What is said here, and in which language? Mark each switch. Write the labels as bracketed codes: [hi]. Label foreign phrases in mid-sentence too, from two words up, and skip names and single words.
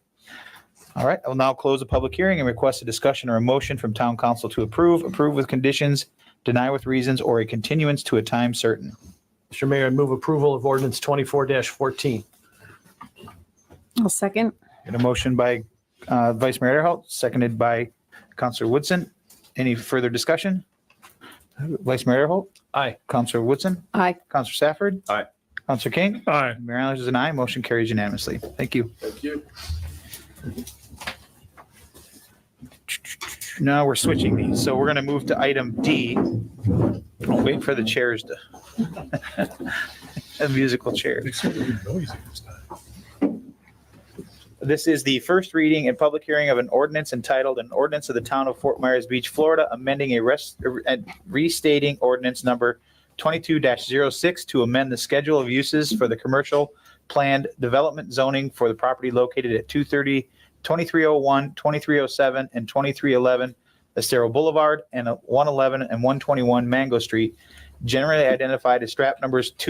[en] All right, I will now close the public hearing and request a discussion or a motion from town council to approve with conditions, deny with reasons, or a continuance to a time certain. Mr. Mayor, I move approval of ordinance 24-14. I'll second. Got a motion by Vice Mayor Adderhout, seconded by Councilor Woodson. Any further discussion? Vice Mayor Adderhout? Aye. Councilor Woodson? Aye. Councilor Safford? Aye. Councilor King? Aye. Mayor Allen is an aye. Motion carries unanimously. Thank you. Thank you. Now we're switching these. So we're going to move to item D. I'll wait for the chairs to, a musical chair. This is the first reading and public hearing of an ordinance entitled an ordinance of the town of Fort Myers Beach, Florida, amending restating ordinance number 22-06 to amend the schedule of uses for the commercial planned development zoning for the property located at 230, 2301, 2307, and 2311 Estero Boulevard and 111 and 121 Mango Street, generally identified as strap numbers